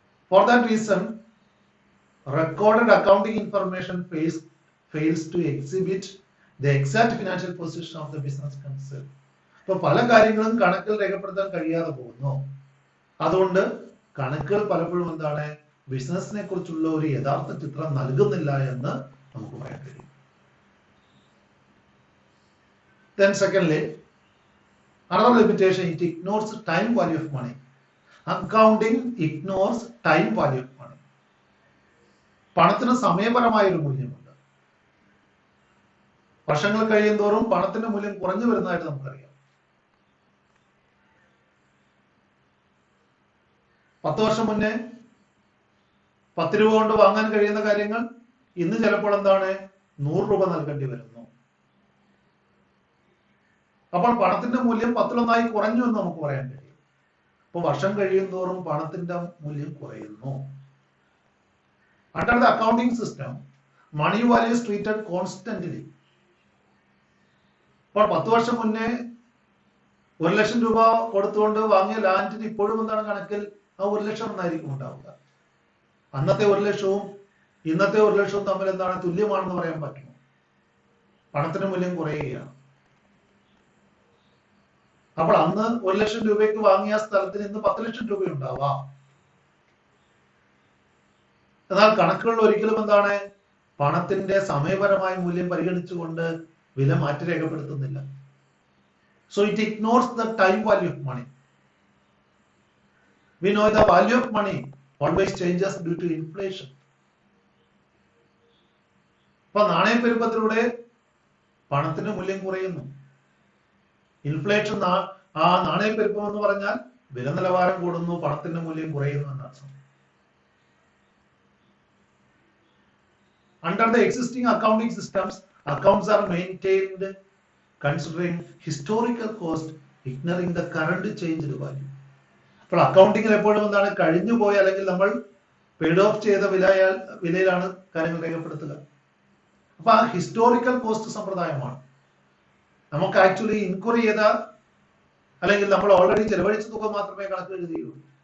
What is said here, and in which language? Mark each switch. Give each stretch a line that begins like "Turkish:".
English: For that reason recorded accounting information fails to exhibit the exact financial position of the business concerned.
Malayalam: അപ്പോൾ പല കാര്യങ്ങളും കണക്കിൽ രേഖപ്പെടുത്താൻ കഴിയാതെ പോകുന്നു. അതുകൊണ്ട് കണക്കുകൾ പലപ്പോഴും എന്താണ് ബിസിനസിനെ കുറിച്ചുള്ള ഒരു യഥാർത്ഥ ചിത്രം നൽകുന്നില്ല എന്ന് നമുക്ക് പറയാൻ കഴിയും.
English: Then secondly, another limitation, it ignores time value of money. Accounting ignores time value of money.
Malayalam: പണത്തിന് സമയപരമായ ഒരു മൂല്യമുണ്ട്. വർഷങ്ങൾ കഴിയും തോറും പണത്തിന്റെ മൂല്യം കുറഞ്ഞു വരുന്നതായിട്ട് നമുക്കറിയാം. 10 വർഷം മുന്നേ 10 രൂപ കൊണ്ട് വാങ്ങാൻ കഴിയുന്ന കാര്യങ്ങൾ ഇന്ന് ചിലപ്പോൾ എന്താണ് 100 രൂപ നൽകേണ്ടി വരുന്നു. അപ്പോൾ പണത്തിന്റെ മൂല്യം 10-1 കുറഞ്ഞു എന്ന് നമുക്ക് പറയാൻ കഴിയും. അപ്പോൾ വർഷം കഴിയും തോറും പണത്തിന്റെ മൂല്യം കുറയുന്നു.
English: Under the accounting system, money value is treated constantly.
Malayalam: അപ്പോൾ 10 വർഷം മുന്നേ 1 ലക്ഷം രൂപ കൊടുത്തുകൊണ്ട് വാങ്ങിയ ലാൻഡിന് ഇപ്പോഴും എന്താണ് കണക്കിൽ ആ 1 ലക്ഷം എന്നായിരിക്കും ഉണ്ടാവുക. അന്നത്തെ 1 ലക്ഷവും ഇന്നത്തെ 1 ലക്ഷവും തമ്മിൽ എന്താണ് തുല്യമാണെന്ന് പറയാൻ പറ്റുമോ? പണത്തിന്റെ മൂല്യം കുറയുകയാണ്. അപ്പോൾ അന്ന് 1 ലക്ഷം രൂപയ്ക്ക് വാങ്ങിയ സ്ഥലത്തിന് ഇന്ന് 10 ലക്ഷം രൂപ ഉണ്ടാവാം. എന്നാൽ കണക്കുകളിൽ ഒരിക്കലും എന്താണ് പണത്തിന്റെ സമയപരമായ മൂല്യം പരിഗണിച്ചുകൊണ്ട് വില മാറ്റി രേഖപ്പെടുത്തുന്നില്ല.
English: So it ignores the time value of money. We know the value of money always changes due to inflation.
Malayalam: അപ്പൊ നാണയപ്പെരുപ്പത്തിലൂടെ പണത്തിന്റെ മൂല്യം കുറയുന്നു. ഇൻഫ്ലേഷൻ ആ നാണയപ്പെരുപ്പം എന്ന് പറഞ്ഞാൽ വില നിലവാരം കൂടുന്നു, പണത്തിന്റെ മൂല്യം കുറയുന്നു എന്നർത്ഥം.
English: Under the existing accounting systems, accounts are maintained considering historical cost, ignoring the current changed value.
Malayalam: അപ്പോൾ അക്കൗണ്ടിങ്ങിൽ എപ്പോഴും എന്താണ് കഴിഞ്ഞു പോയ അല്ലെങ്കിൽ നമ്മൾ പെയ്ഡ് ഓഫ് ചെയ്ത വിലയിലാണ് കാര്യങ്ങൾ രേഖപ്പെടുത്തുക. അപ്പൊ ആ ഹിസ്റ്റോറിക്കൽ കോസ്റ്റ് സമ്പ്രദായമാണ്. നമുക്ക് ആക്ച്വലി ഇൻക്വയറി ചെയ്ത അല്ലെങ്കിൽ നമ്മൾ ഓൾറെഡി ചെലവഴിച്ച തുക മാത്രമേ കണക്ക് എഴുതുകയുള്ളൂ.